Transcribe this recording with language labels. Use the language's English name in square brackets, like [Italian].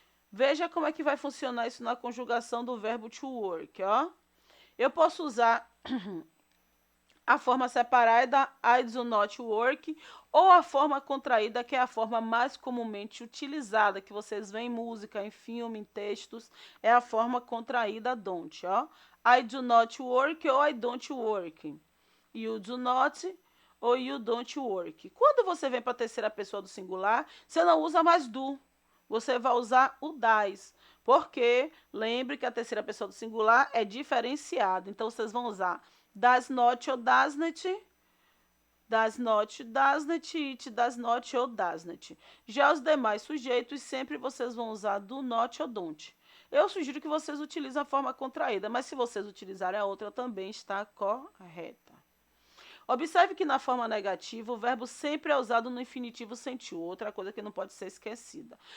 [Portuguese] Veja como é que vai funcionar isso na conjugação do verbo to work, ó. Eu posso usar a forma separada, [English] I do not work, [Portuguese] ou a forma contraída, que é a forma mais comumente utilizada, que vocês veem em música, em filme, em textos, é a forma contraída don't, ó. [English] I do not work ou I don't work. You do not ou you don't work. [Portuguese] Quando você vem para a terceira pessoa do singular, você não usa mais do. Você vai usar o das. Porque lembre que a terceira pessoa do singular é diferenciada. Então vocês vão usar [English] does not ou doesn't, does not, doesn't, it, does not ou doesn't. [Portuguese] Já os demais sujeitos, sempre vocês vão usar do not ou don't. Eu sugiro que vocês utilizem a forma contraída, mas se vocês utilizarem a outra, também está correta. Observe que na forma negativa, o verbo sempre é usado no infinitivo sem to, outra coisa que não pode ser esquecida.